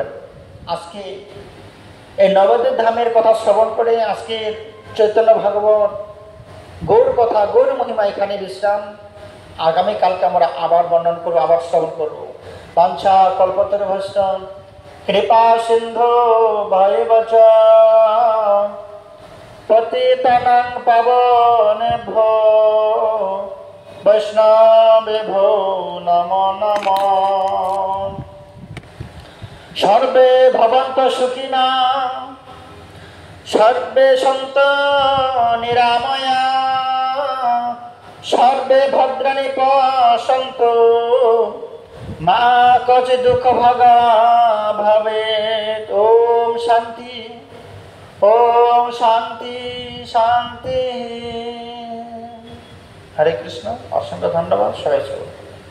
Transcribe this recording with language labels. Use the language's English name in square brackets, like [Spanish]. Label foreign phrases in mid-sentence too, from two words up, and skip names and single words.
[Bangla] আজকে এই নবদ্বীপ ধামের কথা শ্রবণ করে আজকে চৈতন্য ভাগবত গৌর কথা, গৌর মহিমা এখানে বিশ্রাম। আগামীকালকে আমরা আবার বর্ণন করবো, আবার শ্রবণ করবো। [Sanskrit] বাঞ্ছা কল্পতরুভ্যশ্চ কৃপা সিন্ধু ভয়বচ পতিতানাং পাবনেভ্যো বৈষ্ণবেভ্যো নমো নমঃ। সর্বে ভবন্ত সুখিনা, সর্বে সন্তু নিরাময়া, সর্বে ভদ্রাণি পশ্যন্তু, মা কচিৎ দুঃখ ভাগা ভবেৎ। ওম শান্তি, ওম শান্তি শান্তি। হরে কৃষ্ণ। [Bangla] অসংখ্য ধন্যবাদ। সবাই